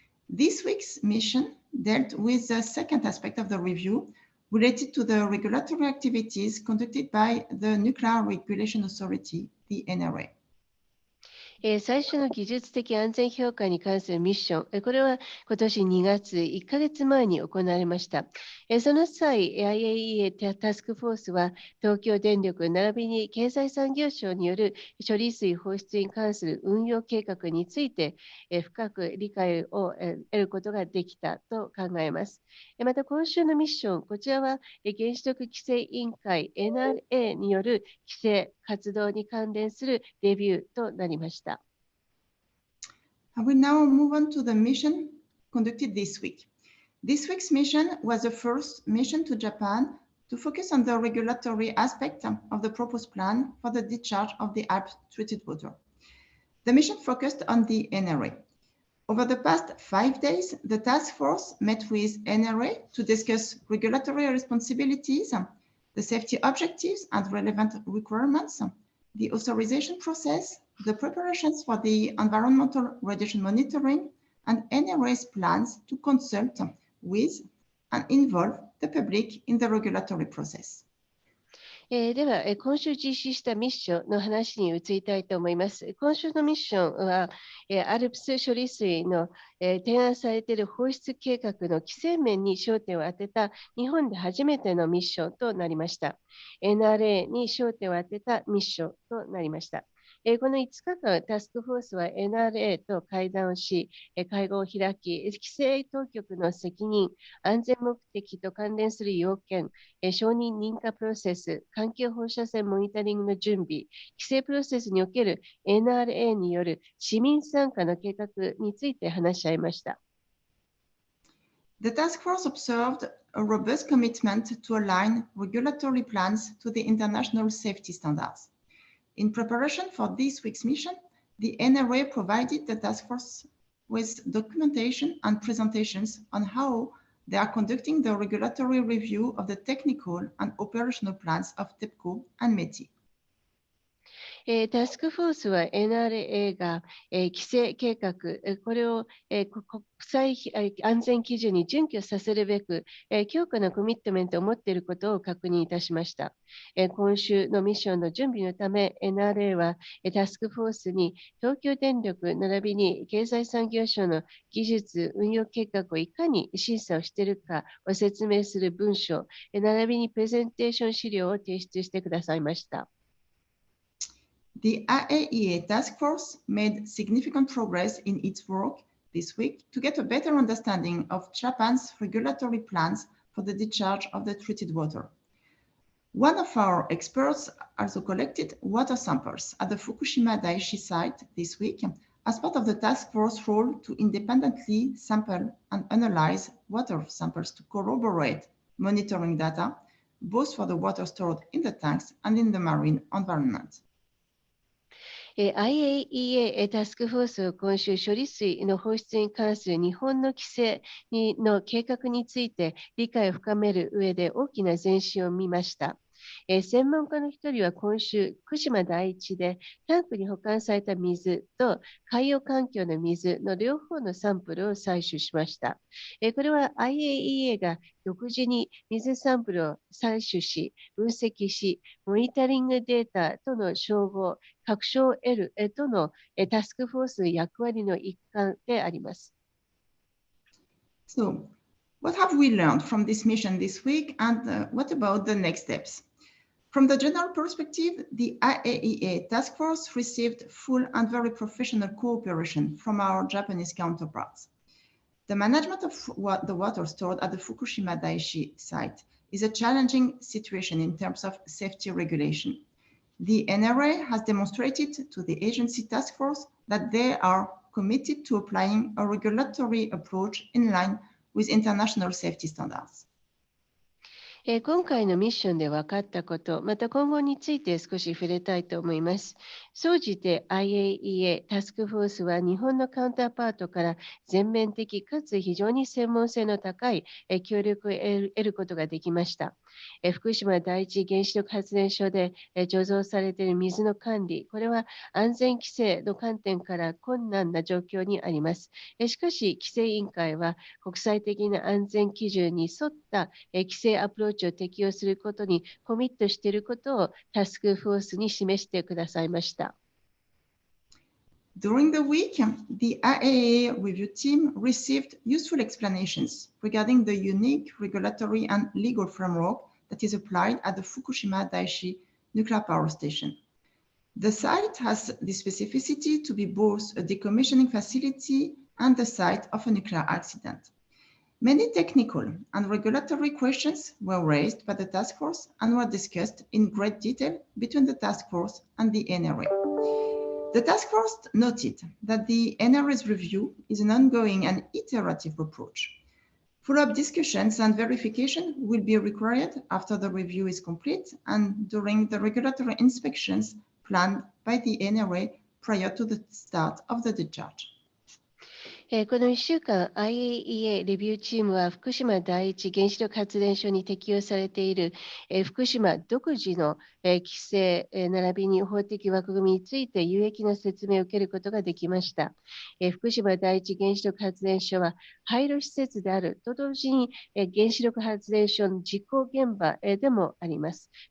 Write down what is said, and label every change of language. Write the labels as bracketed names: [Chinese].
[English] This week's mission dealt with the second aspect of the review related to the regulatory activities conducted by the Nuclear Regulation Authority, the NRA. [Japanese] 最初の技術的安全評価に関するミッション、これは今年2月、1ヶ月前に行われました。その際、IAEA タスクフォースは東京電力並びに経済産業省による処理水放出に関する運用計画について深く理解を得ることができたと考えます。また今週のミッション、こちらは原子力規制委員会 NRA による規制活動に関連するレビューとなりました。 [English] I will now move on to the mission conducted this week. This week's mission was the first mission to Japan to focus on the regulatory aspect of the proposed plan for the discharge of the ALPS treated water. The mission focused on the NRA. Over the past 5 days, the task force met with NRA to discuss regulatory responsibilities, the safety objectives and relevant requirements, the authorization process, the preparations for the environmental radiation monitoring, and NRA's plans to consult with and involve the public in the regulatory process. [Japanese] では、今週実施したミッションの話に移りたいと思います。今週のミッションは、ALPS 処理水の提案されている放出計画の規制面に焦点を当てた日本で初めてのミッションとなりました。 NRA に焦点を当てたミッションとなりました。この5日間、タスクフォースは NRA と会談をし、会合を開き、規制当局の責任、安全目的と関連する要件、承認認可プロセス、環境放射線モニタリングの準備、規制プロセスにおける NRA による市民参加の計画について話し合いました。 [English] The task force observed a robust commitment to align regulatory plans to the international safety standards. In preparation for this week's mission, the NRA provided the task force with documentation and presentations on how they are conducting the regulatory review of the technical and operational plans of TEPCO and METI. [Japanese] タスクフォースは NRA が規制計画、これを国際安全基準に準拠させるべく強固なコミットメントを持っていることを確認いたしました。今週のミッションの準備のため NRA はタスクフォースに東京電力並びに経済産業省の技術運用計画をいかに審査をしているかを説明する文書、並びにプレゼンテーション資料を提出してくださいました。 [English] The IAEA task force made significant progress in its work this week to get a better understanding of Japan's regulatory plans for the discharge of the treated water. One of our experts also collected water samples at the Fukushima Daiichi site this week as part of the task force role to independently sample and analyze water samples to corroborate monitoring data, both for the water stored in the tanks and in the marine environment. [Japanese] IAEA タスクフォースは今週処理水の放出に関する日本の規制の計画について理解を深める上で大きな前進を見ました。専門家の一人は今週、福島第一でタンクに保管された水と海洋環境の水の両方のサンプルを採取しました。これは IAEA が独自に水サンプルを採取し、分析し、モニタリングデータとの照合、確証を得るとのタスクフォースの役割の一環であります。 [English] So, what have we learned from this mission this week, and what about the next steps? From the general perspective, the IAEA task force received full and very professional cooperation from our Japanese counterparts. The management of the water stored at the Fukushima Daiichi site is a challenging situation in terms of safety regulation. The NRA has demonstrated to the agency task force that they are committed to applying a regulatory approach in line with international safety standards. [Japanese] 今回のミッションで分かったこと、また今後について少し触れたいと思います。総じて IAEA タスクフォースは日本のカウンターパートから全面的かつ非常に専門性の高い協力を得ることができました。福島第一原子力発電所で貯蔵されている水の管理、これは安全規制の観点から困難な状況にあります。しかし、規制委員会は国際的な安全基準に沿った規制アプローチを適用することにコミットしていることをタスクフォースに示してくださいました。 [English] During the week, the IAEA review team received useful explanations regarding the unique regulatory and legal framework that is applied at the Fukushima Daiichi nuclear power station. The site has the specificity to be both a decommissioning facility and the site of a nuclear accident. Many technical and regulatory questions were raised by the task force and were discussed in great detail between the task force and the NRA. The task force noted that the NRA's review is an ongoing and iterative approach. Follow-up discussions and verification will be required after the review is complete and during the regulatory inspections planned by the NRA prior to the start of the discharge. [Japanese] この1週間、IAEA レビューチームは福島第一原子力発電所に適用されている福島独自の規制並びに法的枠組みについて有益な説明を受けることができました。福島第一原子力発電所は廃炉施設であると同時に原子力発電所の実行現場でもあります。